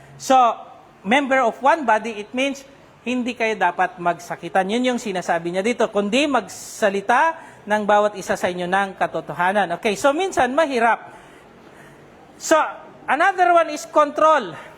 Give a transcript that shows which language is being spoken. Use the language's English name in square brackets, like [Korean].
[English] So, member of one body, it means [Filipino] hindi kayo dapat magsakitan. Yun yung sinasabi niya dito. Kundi magsalita ng bawat isa sa inyo ng katotohanan. Okay, so minsan mahirap. [English] So, another one is control.